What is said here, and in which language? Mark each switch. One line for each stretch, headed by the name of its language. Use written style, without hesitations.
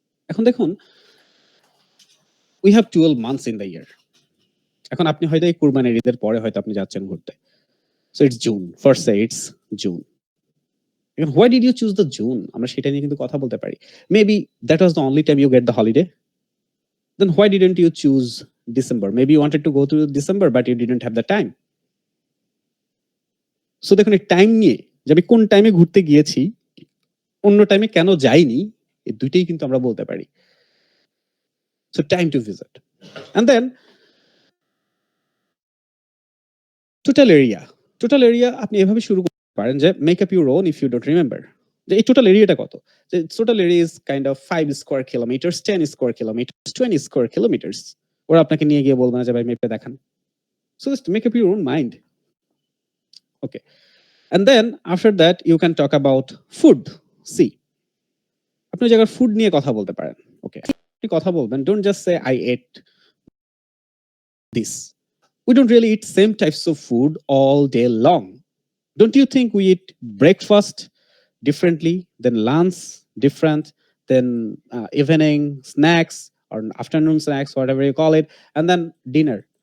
Bangla: এখন দেখুন,
English: We have 12 months in the year.
Bangla: এখন আপনি হয়তো এই কুরবানির ঈদের পরে হয়তো আপনি যাচ্ছেন ঘুরতে,
English: So it's June, first say it's June. এখন why did you choose the June,
Bangla: আমরা সেটা নিয়ে কিন্তু কথা বলতে পারি।
English: Maybe that was the only time you get the holiday, Then why didn't you choose December? Maybe you wanted to go to December, but you didn't have the time.
Bangla: So দেখুন এই time নিয়ে যে আমি কোন টাইমে ঘুরতে গিয়েছি, অন্য টাইমে কেন যাইনি, এই দুইটাই কিন্তু আমরা বলতে পারি।
English: So time to visit. And then total area. Total area
Bangla: আপনি এভাবে শুরু করতে পারেন যে
English: make up your own if you don't remember.
Bangla: যে এই টোটাল এরিয়াটা কত?
English: যে total area is kind of 5 square kilometres, 10 square kilometres, 20 square kilometres.
Bangla: ওরা আপনাকে নিয়ে গিয়ে বলবে না যে ভাই মেপে দেখান।
English: So just make up your own mind. Okay. And then after that you can talk about food. See.
Bangla: আপনি জায়গায় ফুড নিয়ে কথা বলতে পারেন। ওকে। আপনি কথা বলবেন,
English: don't just say I ate this. We don't really eat same types of food all day long. Don't you think we eat breakfast differently, then lunch different, then evening snacks or afternoon snacks, whatever you call it, and then dinner?